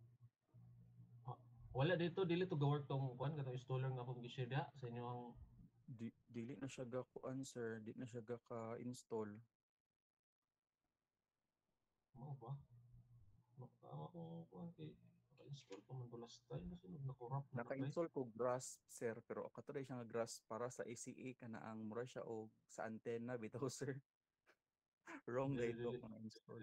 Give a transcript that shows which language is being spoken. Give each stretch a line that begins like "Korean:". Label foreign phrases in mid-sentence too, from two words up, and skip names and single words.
Cebuano: Wala dito, dili to ga-work tong kuan katong installer nga akong gi-share diha sa inyo ang Dili na siya ga kuan, sir, di na siya ga ka-install. Mao ba? Makawa ko kuan kay naka-install pa man to
English: last time
Cebuano: kasi na-corrupt na kay. Naka-install ko Grasp, sir, pero kato siya nga Grasp para sa ACA kana ang mura siya og sa antenna bitaw, sir. Wrong Dili guide dili ko na install.